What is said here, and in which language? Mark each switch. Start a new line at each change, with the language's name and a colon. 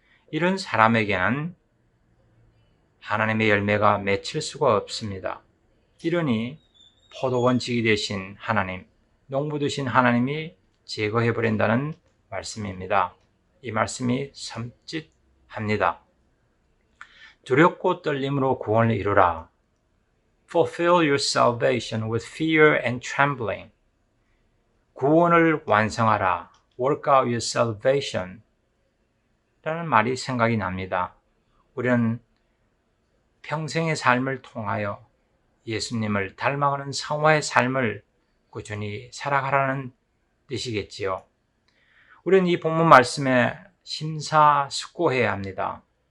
Korean: 이런 사람에게는 하나님의 열매가 맺힐 수가 없습니다. 이러니 포도원지기 되신 하나님, 농부 되신 하나님이 제거해버린다는 말씀입니다. 이 말씀이 섬찟합니다. 두렵고 떨림으로 구원을 이루라.
English: Fulfill your salvation with fear and trembling.
Korean: 구원을 완성하라.
English: Work out your salvation.
Korean: 라는 말이 생각이 납니다. 우리는 평생의 삶을 통하여 예수님을 닮아가는 성화의 삶을 꾸준히 살아가라는 뜻이겠지요. 우리는 이 본문 말씀에 심사숙고해야 합니다.